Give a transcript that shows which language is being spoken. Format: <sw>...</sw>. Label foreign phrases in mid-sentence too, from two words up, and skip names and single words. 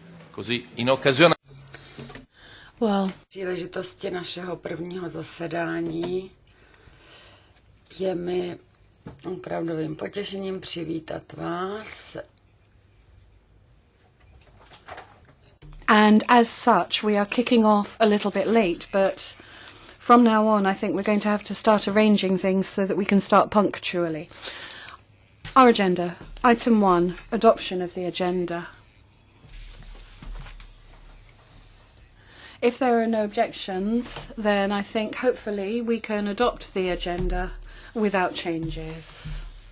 <it>Così, in occasione... Well,</it> <cs>příležitosti našeho prvního zasedání je mi opravdovým potěšením přivítat vás.</cs> <en>And as such, we are kicking off a little bit late, but from now on, I think we're going to have to start arranging things so that we can start punctually. Our agenda. Item 1, adoption of the agenda. If there are no objections, then I think hopefully we can adopt the agenda without changes.</en>